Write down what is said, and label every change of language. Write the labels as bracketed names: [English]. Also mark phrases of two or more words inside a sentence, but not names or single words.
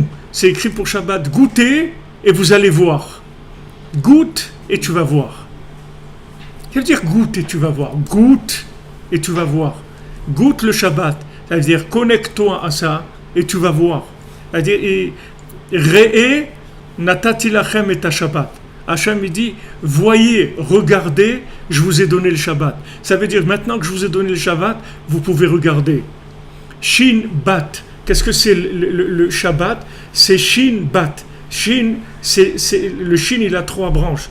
[French] C'est écrit pour Shabbat, goûtez et vous allez voir. Goûte et tu vas voir. Ça veut dire goûte et tu vas voir. Goûte et tu vas voir. Goûte le Shabbat. Ça veut dire connecte-toi à ça et tu vas voir. Ça veut dire, [Hebrew] Re'e natati lachem et Shabbat. [French] Hachem il dit, voyez, regardez, je vous ai donné le Shabbat. Ça veut dire, maintenant que je vous ai donné le Shabbat, vous pouvez regarder. [Hebrew] Shin Bat. [French] Qu'est-ce que c'est le Shabbat? C'est [Hebrew] Shin Bat. [French] Shin, le Shin, il a 3 branches.